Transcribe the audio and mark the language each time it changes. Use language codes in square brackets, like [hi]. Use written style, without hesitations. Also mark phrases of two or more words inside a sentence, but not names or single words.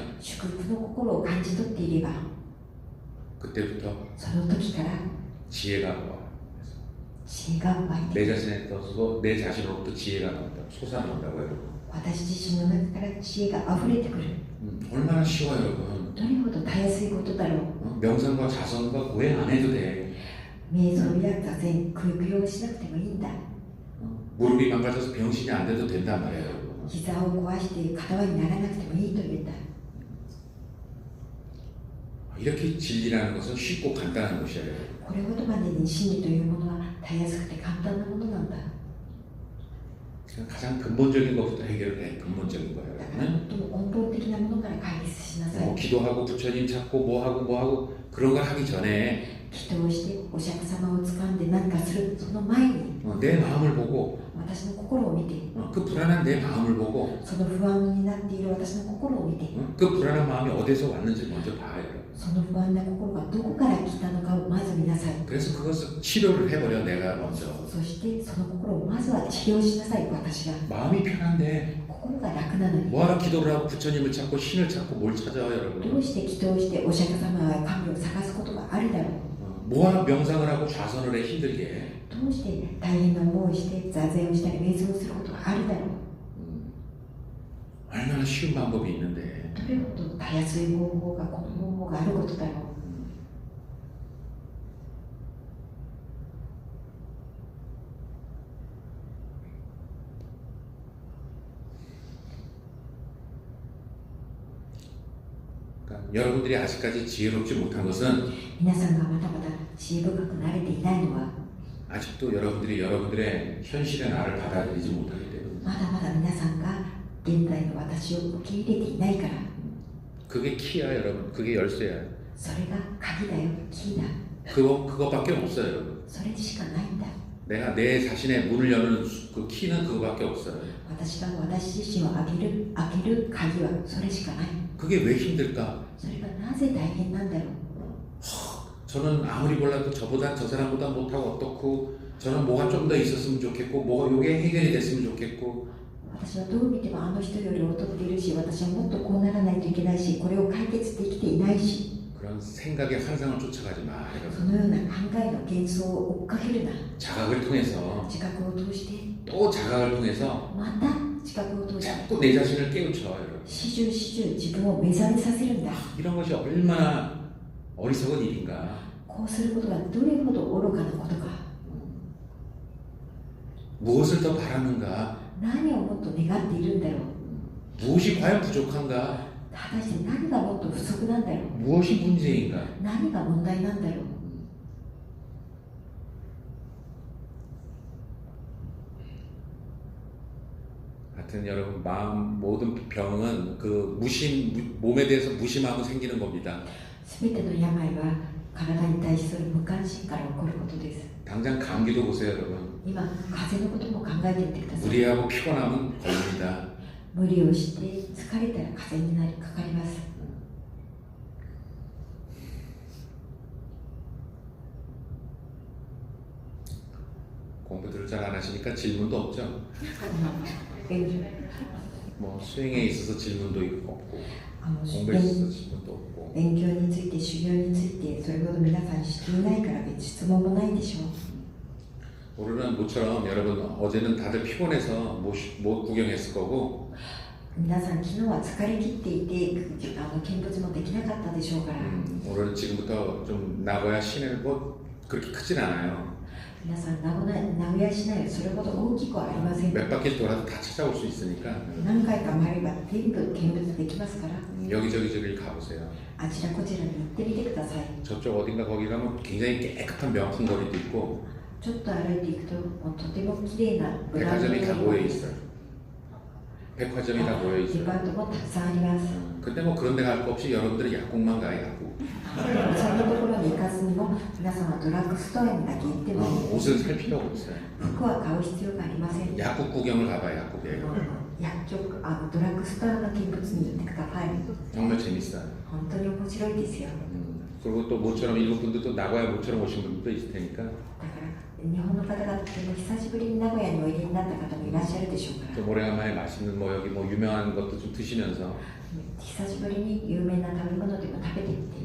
[ja] 祝福の心を感じ取っていれば、 [ko] 그때부터 [ja] その時から [ko] 지혜가 와. [ja] 知恵が湧いて [ko] 내 [ja] くる [ko] 자신에서 내 자신으로부터 지혜가 나온다. 솟아나온다고 여러분. [ja] 私自身の中から知恵が溢れてくる [ko] 얼마나 쉬워 여러분. [ja] どれほどたやすいことだろう [ko] 명상과 자성과 고행 안 해도 돼. [ja] 瞑想や座禅空用しなくてもいいんだ [ko] 무릎이 망가져서 병신이 안 돼도 된단 말이에요 여러분. [ja] 膝を壊して片輪にならなくてもいいと言うんだ [ko] 이렇게 진리라는 것은 쉽고 간단한 것이에요. [ja] これほどまでに真理というものはたやすくて簡単なものなんだ [ko] 가장 근본적인 것부터 해결을 해. 근본적인 거예요. [ja] だから最も根本的なものから解決しなさい [ko] 기도하고 부처님 찾고 뭐하고 그런 걸 하기 전에 [ja] 祈祷してお釈迦様を掴んで何かするその前に [ko] 내 마음을 보고 [ja] 私の心を見て [ko] 그 불안한 내 마음을 보고 [ja] その不安になっている私の心を見て [ko] 그 불안한 마음이 어디서 왔는지 먼저 봐요. [ja] その不安な心がどこから来たのかをまず見なさい [ko] 그래서 그것을 치료를 해버려 내가 먼저. [ja] そしてその心をまずは治療しなさい私が [ko] 마음이 편한데 [ja] 心が楽なのに [ko] 뭐하러 기도를 하고 부처님을 찾고 신을 찾고 뭘 찾아요 [ja] ど [ko] 여러분. [ja] うして祈祷してお釈迦様や神を探すことがあるだろう [ko] 뭐하러 명상을 하고 좌선을 해 힘들게. [ja] どうして大変な思いをして座禅をしたり瞑想をすることがあるだろう [ko] 얼마나 쉬운 방법이 있는데. [ja] どれほどたやすい方法がこの方法があることだろう [ko] 그러니까 여러분들이 아직까지 지혜롭지 못한 것은 [ja] 皆さんがまだまだ知恵深くなれていないのは [ko] 아직도 여러분들이 여러분들의 현실의 나를 받아들이지 못하기 때문에. [ja] まだまだ皆さんが現在の私を受け入れていないから [ko] 그게 키야 여러분. 그게 열쇠야. [ja] それが鍵だよキーだ [ko] 그것밖에 없어요 여러분. [ja] それでしかないんだ [ko] 내가 내 자신의 문을 여는 그 키는 그거밖에 없어요. [ja] 私が私自身を開ける鍵はそれしかない [ko] 그게 왜 힘들까? [ja] それがなぜ大変なんだろう [ko] 저는 아무리 몰라도 저보다 저 사람보다 못하고 어떻고 저는 뭐가 좀 더 있었으면 좋겠고 뭐가 요게 해결이 됐으면 좋겠고 [ja] 私はどう見てもあの人より劣っているし私はもっとこうならないといけないしこれを解決できていないし [ko] 그런 생각의 환상을 쫓아가지 마. [ja] そのような考えの幻想を追っかけるな [ko] 자각을 통해서 [ja] 自覚を通して [ko] 또 자각을 통해서 [ja] また自覚を通して [ko] 자꾸 내 자신을 깨우쳐 여러분. [ja] 始終自分を目覚めさせるんだ [ko] 이런 것이 얼마나 어리석은 일인가. [ja] こうすることがどれほど愚かなことか [ko] 무엇을 더 바라는가? [ja] 何をもっと願っているんだろう [ko] 무엇이 과연 부족한가? [ja] 果たして何がもっと不足なんだろう [ko] 무엇이 문제인가? [ja] 何が問題なんだろう [ko] 하여튼 여러분 마음 모든 병은 그 몸에 대해서 무심하고 생기는 겁니다. [ja] すべての病は体に対する無関心から起こることです [ko] 당장 감기도 보세요 여러분. [ja] 今風邪のことも考えてみてください [ko] 무리하고 피곤하면 걸립니다. [ja] 無理をして疲れたら風邪になりかかります [ko] 공부들을 잘 안 하시니까 질문도 없죠. [ja] 勉 [ko] 뭐 수행에 있어서 질문도 없고 [ja] あの [ko] 공부에 있어서 질문도 없고 [ja] 勉強について修行についてそれほど皆さん知っていないから別に質問もないでしょう [ko] 오늘은 모처럼 여러분 어제는 다들 피곤해서 못 구경했을 거고 [ja] 皆さん昨日は疲れ切っていて見物もできなかったでしょうから [ko] 오늘은 지금부터 좀 나고야 시내는 뭐 그렇게 크진 않아요. [ja] 皆さん名古屋市内はそれほど大きくはありません [ko] 몇 바퀴 돌아도 다 찾아올 수 있으니까 [ja] 何回か回れば全部見物できますから [ko] 여기저기 가보세요. [ja] あちらこちらに行ってみてください [ko] 저쪽 어딘가 거기 가면 굉장히 깨끗한 명품거리도 있고 [ja] ちょっと歩いていくともうとても綺麗なブランド [ko] 백화점이 다 모여 [ja] の [ko] 있어요. 백화점이 다 모여 [ja] デ [ko] 있어요. [ja] パートもたくさんあります [ko] 근데 뭐 그런 데 갈 거 없이 여러분들이 약국만 가요. 약국. [ja] そんなところに行かずにも皆さんはドラッグストアにだけ行っても [ko] 옷을 살 필요가 없어요. [ja] 服は買う必要がありません [ko] 약국 구경을 가봐요. 약국에. [ja] 薬局ドラッグストアの見物に行ってください [ko] 정말 재밌어요. [ja] 本当に面白いですよ [ko] 그리고 또 모처럼 일본 분들도 나고야 모처럼 오신 분들도 있을 테니까 [ja] だから日本の方がとても久しぶりに名古屋においでになった方もいらっしゃるでしょうから [ko] 좀 오래간만에 맛있는 뭐 여기 뭐 유명한 것도 좀 드시면서 [ja] 久しぶりに有名な食べ物でも食べてみて